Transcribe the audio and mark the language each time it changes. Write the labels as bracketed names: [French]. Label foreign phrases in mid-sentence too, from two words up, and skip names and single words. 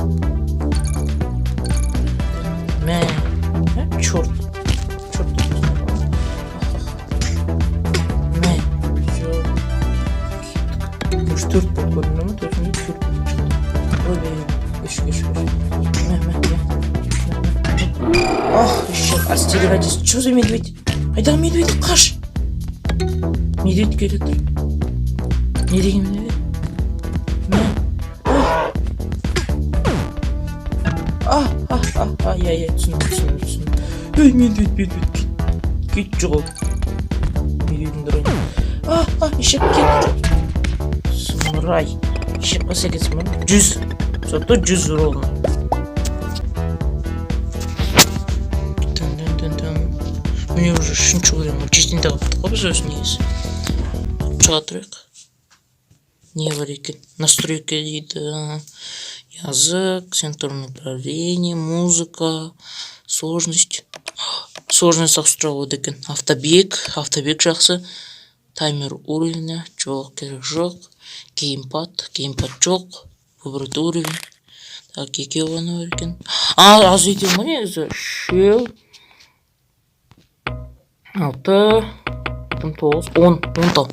[Kazakh] Мә. Чорт. Мә. Үш төрт болып көрінді ме? Төртінде төрт болып шықты. Ой, үш. Мә. [Russian] Ах, еще остерегайтесь. Что за медведь? [Kazakh] Айда медведь, қаш. Медведь келеді. Не деген медведь? Я түсіндім. Ой, медведь. Кет жоғал. Медведін дұрайын. Ешек кет. Сұмырай. Ешек қаса кетсін ба? 100. Соты 100 ровно. [Russian] Мне уже [Kazakh] үшінші өлем. Жетінде қаптық қой біз өзін негізі. Шыға тұрайық. Не бар екен? Настройка дейді. [Russian] Язык, сенсорное управление, музыка, сложность. [Kazakh] Сложность ауыстырылады екен. Автобег жақсы. [Russian] Таймер уровня, [Kazakh] жоқ, керек жоқ. [Russian] Геймпад жоқ. Выбрать уровень. [Kazakh] Так, екеу ғана бар екен. Аз екен ғой негізі. 6, 9, 10 тал.